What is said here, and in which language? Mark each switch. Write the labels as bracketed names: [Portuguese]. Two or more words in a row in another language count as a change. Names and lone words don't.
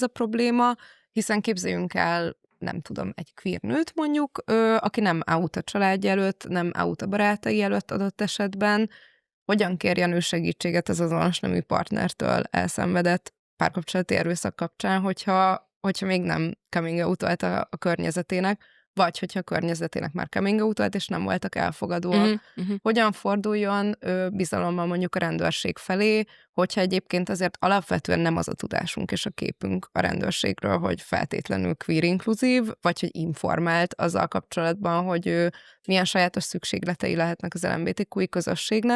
[Hungarian] a probléma, hiszen képzeljünk el, nem tudom, egy queer nőt mondjuk, aki nem out a családja előtt, nem out a barátai előtt adott esetben, hogyan kérjen ő segítséget az azonos nemű partnertől elszenvedett párkapcsolati erőszak kapcsán, hogyha még nem [English] coming out- [Hungarian] olt a környezetének, vagy hogyha a környezetének már [English] coming out- [Hungarian] olt, és nem voltak elfogadóak. Hogyan forduljon bizalommal mondjuk a rendőrség felé, hogyha egyébként azért alapvetően nem az a tudásunk és a képünk a rendőrségről, hogy feltétlenül queer inkluzív, vagy hogy informált azzal kapcsolatban, hogy milyen sajátos szükségletei lehetnek az LMBTQ-i közösségnek.